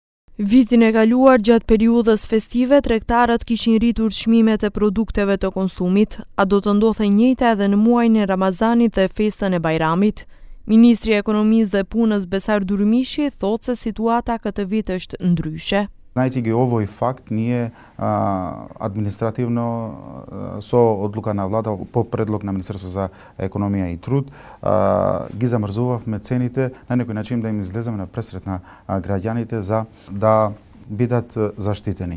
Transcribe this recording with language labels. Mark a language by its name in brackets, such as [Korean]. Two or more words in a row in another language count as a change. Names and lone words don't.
[Albanian] Vitin e kaluar, gjatë periudhës festive, tregtarët kishin rritur çmimet e produkteve të konsumit, a do të ndodhte e njëjta edhe në muajin e Ramazanit dhe festën e Bajramit. Ministri i Ekonomisë dhe Punës Besar Durmishi thotë se situata këtë vit është ndryshe. [Macedonian] Знаете ги, овој факт ние административно со одлука на влада по предлог на Министерство за економија и труд ги замрзувавме цените на некој начин да им излеземе на пресрет на граѓаните за да бидат заштитени.